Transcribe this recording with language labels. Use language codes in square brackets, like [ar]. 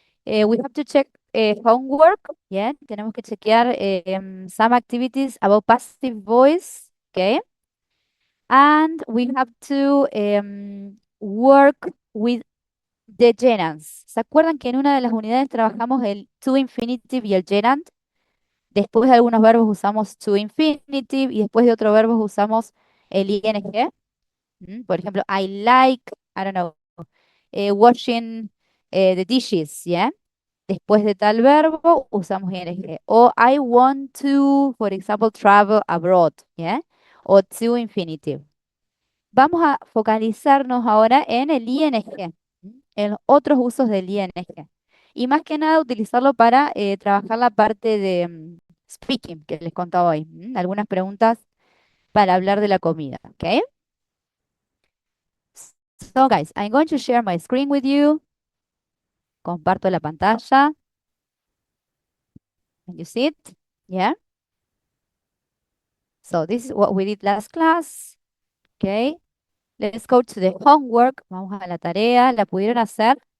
[en] We have to check homework. Yeah, [es] tenemos que chequear [en] some activities about passive voice. Okay, and we have to work with the gerunds. [es] ¿Se acuerdan que en una de las unidades trabajamos el to infinitive y el gerund? Después de algunos verbos usamos to infinitive y después de otros verbos usamos el ing. Por ejemplo, [en] I like, I don't know, washing the dishes, ¿ya? [es] Después de tal verbo usamos ing. O [en] I want to, for example, travel abroad, [es] ¿ya? O to infinitive. Vamos a focalizarnos ahora en el ing, en los otros usos del ing. Y más que nada utilizarlo para trabajar la parte de speaking que les contaba hoy. Algunas preguntas para hablar de la comida, ¿ok? [en] So guys, I'm going to share my screen with you. [es] Comparto la pantalla. [en] Can you see it? Yeah. So this is what we did last class. Okay. Let's go to the homework. [es] Vamos a la tarea. ¿La pudieron hacer?